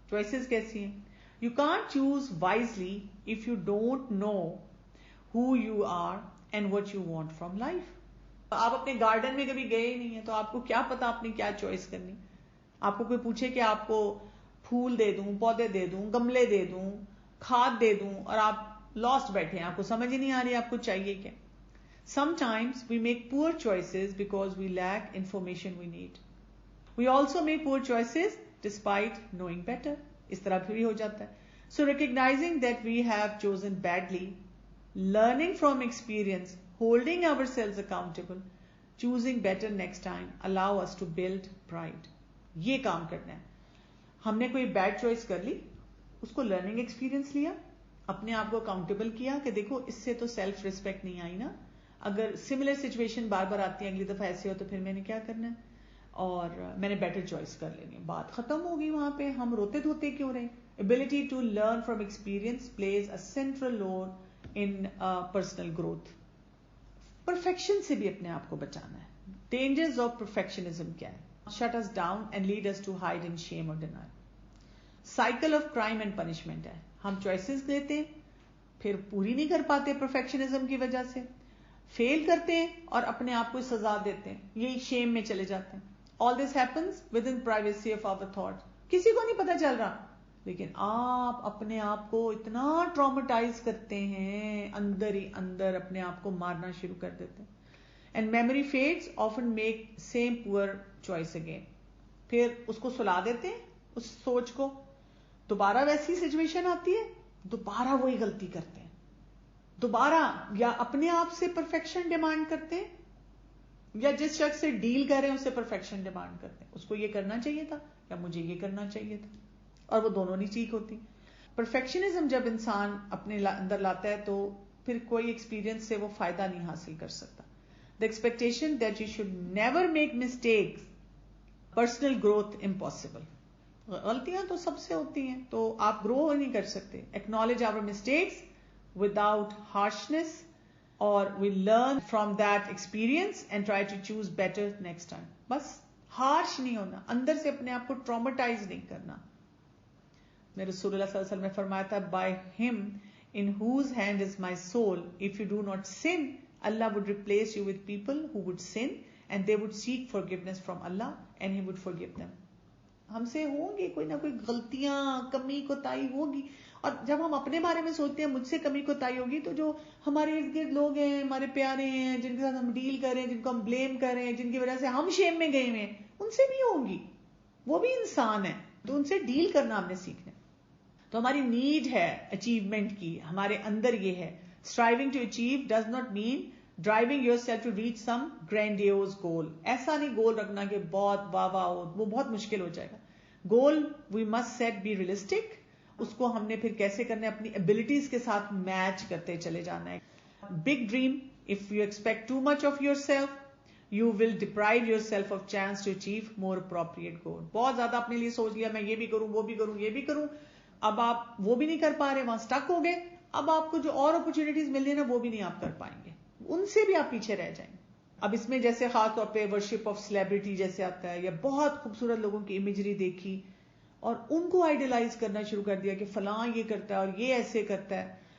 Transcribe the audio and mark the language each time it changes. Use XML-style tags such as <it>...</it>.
<en>choices</en> <ur>کیسی ہیں؟</ur> <en>You can't choose wisely if you don't know who you are and what you want from life.</en> <ur>آپ اپنے garden میں کبھی گئے نہیں ہیں تو آپ کو کیا پتا آپ نے کیا چوائس کرنی. آپ کو کوئی پوچھے کہ آپ کو پھول دے دوں، پودے دے دوں، گملے دے دوں، کھاد دے دوں، اور آپ لاسٹ بیٹھے ہیں، آپ کو سمجھ ہی نہیں آ رہی آپ کو چاہیے کیا.</ur> <en>Sometimes we make poor choices because we lack information we need. We also make poor choices despite knowing better.</en> <ur>اس طرح بھی ہو جاتا ہے.</ur> <en>So recognizing that we have chosen badly, learning from experience, holding ourselves accountable, choosing better next time allow us to build pride.</en> <ur>یہ کام کرنا ہے. ہم نے کوئی بیڈ چوائس کر لی، اس کو لرننگ ایکسپیرینس لیا، اپنے آپ کو اکاؤنٹیبل کیا کہ دیکھو اس سے تو سیلف ریسپیکٹ نہیں آئی نا، اگر سملر سچویشن بار بار آتی ہے اگلی دفعہ ایسے ہو تو پھر میں نے کیا کرنا ہے، اور میں نے بیٹر چوائس کر لینی ہے. بات ختم ہوگی وہاں پہ. ہم روتے دھوتے کیوں رہے.</ur> <en>ability to learn from experience plays a central role in personal growth.</en> <ur>Perfection سے بھی اپنے آپ کو بچانا ہے.</ur> <en>dangers of perfectionism</en> <ur>کیا ہے؟</ur> <en>shut us down and lead us to hide in shame or denial. cycle of crime and punishment ہے.</en> <ur>ہم choices لیتے ہیں پھر پوری نہیں کر پاتے perfectionism کی وجہ سے، فیل کرتے ہیں اور اپنے آپ کو سزا دیتے ہیں، یہی شیم میں چلے جاتے ہیں.</ur> <en>all this happens within privacy of our thoughts.</en> <ur>کسی کو نہیں پتا چل رہا، لیکن آپ اپنے آپ کو اتنا ٹرامیٹائز کرتے ہیں، اندر ہی اندر اپنے آپ کو مارنا شروع کر دیتے ہیں.</ur> <en>And memory feeds often make same poor choice again.</en> <ur>پھر اس کو سلا دیتے ہیں اس سوچ کو، دوبارہ ویسی سچویشن آتی ہے، دوبارہ وہی غلطی کرتے ہیں، دوبارہ یا اپنے آپ سے پرفیکشن ڈیمانڈ کرتے ہیں یا جس شخص سے ڈیل کر رہے ہیں اس سے پرفیکشن ڈیمانڈ کرتے ہیں. اس کو یہ کرنا چاہیے تھا یا مجھے یہ کرنا چاہیے تھا، اور وہ دونوں نہیں ٹھیک ہوتی. پرفیکشنزم جب انسان اپنے اندر لاتا ہے تو پھر کوئی ایکسپیرینس سے وہ فائدہ نہیں حاصل کر سکتا.</ur> <en>The expectation that you should never make mistakes, personal growth impossible.</en> <ur>غلطیاں تو سب سے ہوتی ہیں تو آپ گرو نہیں کر سکتے.</ur> <en>Acknowledge our mistakes without harshness, or we learn from that experience and try to choose better next time.</en> <ur>بس ہارش نہیں ہونا، اندر سے اپنے آپ کو ٹرامیٹائز نہیں کرنا. میں رسول اللہ صلی اللہ علیہ وسلم نے فرمایا تھا</ur> <en>by him in whose hand is my soul, if you do not sin, Allah would replace you with people who would sin and they would seek forgiveness from Allah and he would forgive them.</en> <ur>ہم سے ہوں گی کوئی نہ کوئی غلطیاں، کمی کوتاہی ہوگی، اور جب ہم اپنے بارے میں سوچتے ہیں مجھ سے کمی کوتاہی ہوگی تو جو ہمارے ارد گرد لوگ ہیں، ہمارے پیارے ہیں، جن کے ساتھ ہم ڈیل کریں، جن کو ہم بلیم کریں، جن کی وجہ سے ہم شیم میں گئے ہیں، ان سے بھی ہوگی. وہ بھی انسان ہے تو ان سے ڈیل کرنا ہم نے سیکھنا. تو ہماری نیڈ ہے اچیومنٹ کی، ہمارے اندر یہ ہے.</ur> <en>Striving to achieve does not mean driving yourself to reach some grandiose goal.</en> <ur>ایسا نہیں گول رکھنا کہ بہت واہ واہ ہو، وہ بہت مشکل ہو جائے گا.</ur> <en>Goal we must set be realistic.</en> <ur>اس کو ہم نے پھر کیسے کرنا ہے، اپنی ابیلٹیز کے ساتھ میچ کرتے چلے جانا ہے.</ur> <en>Big dream, if you expect too much of yourself, you will deprive yourself of chance to achieve more appropriate goal.</en> <ur>بہت زیادہ اپنے لیے سوچ لیا میں یہ بھی کروں، وہ بھی کروں، یہ بھی کروں، اب آپ وہ بھی نہیں کر پا رہے، وہاں سٹک ہو گئے. اب آپ کو جو اور اپرچونٹیز مل رہی ہیں نا وہ بھی نہیں آپ کر پائیں گے، ان سے بھی آپ پیچھے رہ جائیں گے. اب اس میں جیسے خاص طور پہ ورشپ آف سیلیبریٹی جیسے آتا ہے، یا بہت خوبصورت لوگوں کی امیجری دیکھی اور ان کو آئیڈیلائز کرنا شروع کر دیا کہ فلاں یہ کرتا ہے اور یہ ایسے کرتا ہے.</ur>